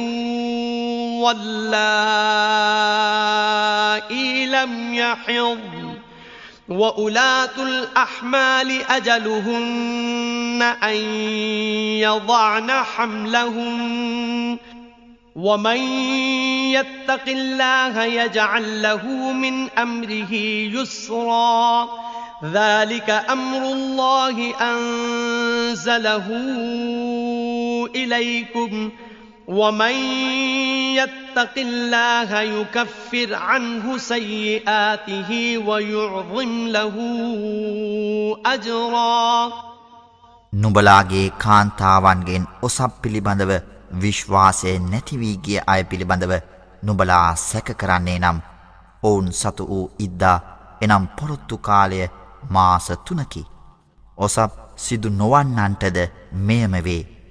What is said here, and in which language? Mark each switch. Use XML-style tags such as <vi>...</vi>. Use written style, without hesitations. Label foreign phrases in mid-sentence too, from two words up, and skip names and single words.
<ar>واللائي لم يحضن وأولاة الأحمال أجلهن أن يضعن حملهن ومن يتق الله يجعل له من أمره يسرا ذلك أمر الله أنزله إليكم ومن يتق الله يكفر عنه سيئاته ويعظم له أجرا</ar> <si>නුඹලාගේ කාන්තාවන්ගෙන් ඔසප් පිළිබඳව විශ්වාසය නැති වී ගිය අය පිළිබඳව නුඹලා සැක කරන්නේ නම් ඔවුන් සතු වූ ඉද්දා එනම් පොරොත්තු කාලය මාස 3කි. ඔසප් සිදු නොවන්නන්ටද මෙයම වේ.</si>